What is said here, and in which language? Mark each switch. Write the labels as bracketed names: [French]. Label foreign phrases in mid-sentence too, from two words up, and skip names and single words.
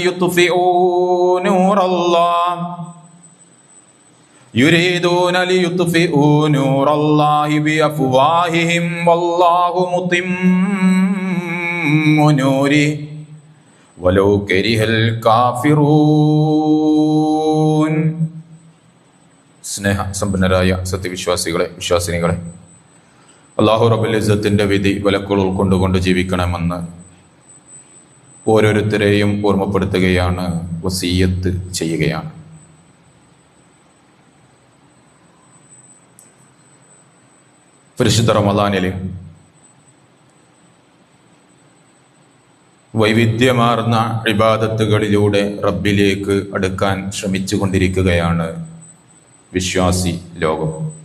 [Arabic] ليطفئوا نور الله بأفواههم والله متم نوره ولو كره الكافرون [Malayalam] സ്നേഹ സമ്പന്നരായ സത്യവിശ്വാസികളെ വിശ്വാസിനികളെ അല്ലാഹു റബ്ബുൽ ഇസ്സത്തിന്റെ വിധി വിലക്കുകൾ ഉൾക്കൊണ്ടുകൊണ്ട് ജീവിക്കണമെന്ന് ഓരോരുത്തരെയും ഓർമ്മപ്പെടുത്തുകയാണ്, വസിയ്യത്ത് ചെയ്യുകയാണ്. പരിശുദ്ധ റമദാനിൽ വൈവിധ്യമാർന്ന ഇബാദത്തുകളിലൂടെ റബ്ബിലേക്ക് അടുക്കാൻ ശ്രമിച്ചു കൊണ്ടിരിക്കുകയാണ് വിശ്വാസി ലോകം.